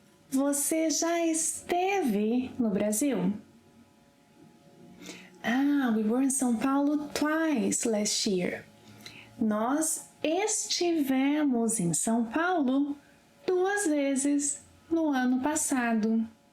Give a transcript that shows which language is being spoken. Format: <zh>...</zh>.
<pt>Você já esteve no Brasil?</pt> <en>We were in São Paulo twice last year.</en> <pt>Nós estivemos em São Paulo 2 vezes no ano passado.</pt>